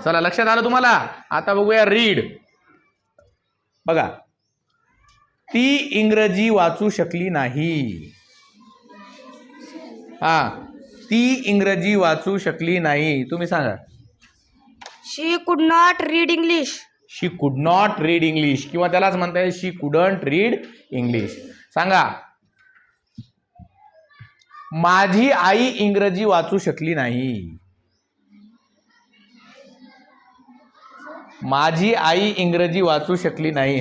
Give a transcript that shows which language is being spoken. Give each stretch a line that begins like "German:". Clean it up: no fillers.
Marathi: चला लक्षात आलं तुम्हाला. आता बघूया रीड. बघा ती इंग्रजी वाचू शकली नाही. ती इंग्रजी वाचू शकली नाही. तुम्ही सांगा.
English: She could not read English. She could not read English
Marathi: किंवा त्यालाच म्हणता येईल
English: She couldn't read English.
Marathi: सांगा माझी आई इंग्रजी वाचू शकली नाही. माझी आई इंग्रजी वाचू शकली नाही.